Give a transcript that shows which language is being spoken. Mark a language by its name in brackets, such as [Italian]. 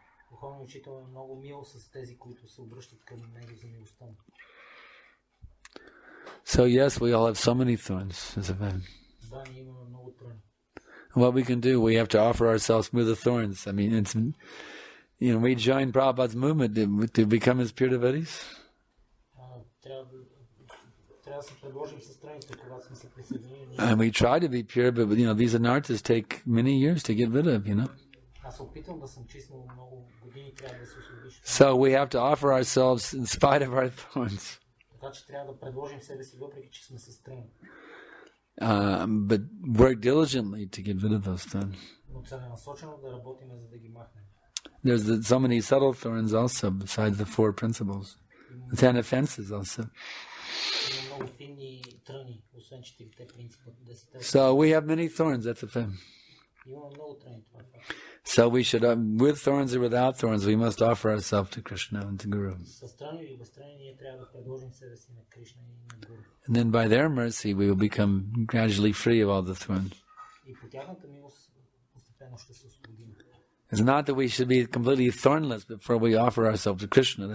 [Bulgarian] Духовният учител е много мил с тези, които се обръщат към него за милостта. [English] So yes, we all have so many thorns as a man. [Bulgarian] Да, ние имаме много тръни. [English] What we can do, we have to offer ourselves with the thorns. I mean, it's, we join Prabhupada's movement to become his pure devotees. [Bulgarian] Трябва да се предложим с тръните, когато сме се присъединили. [English] And we try to be pure, but these anarthas take many years to get rid of, [Bulgarian] Аз се опитвам да съм чист, но много години трябва да се освободиш. [English] So we have to offer ourselves in spite of our thorns. [Bulgarian] Така че трябва да предложим себе си, въпреки че сме с тръни. [English] But work diligently to get rid of those thorns. [Bulgarian] Но целенасочено да работим, за да ги махнем. [English] There's so many subtle thorns also, besides the 4 principles. The 10 offenses also. [Bulgarian] Има много финни тръни, освен 4 принципа. [English] So we have many thorns, that's a fact. [Bulgarian] Има много тръни, това е факт. [English] So we should, with thorns or without thorns, we must offer ourselves to Krishna and to Guru. [Bulgarian] С тръни или без тръни ние трябва да предложим себе си на Кришна и на Гуру. [English] And then by their mercy, we will become gradually free of all the thorns. [Bulgarian] И по тяхната милост постепенно ще се освободим. [English] It's not that we should be completely thornless before we offer ourselves to Krishna.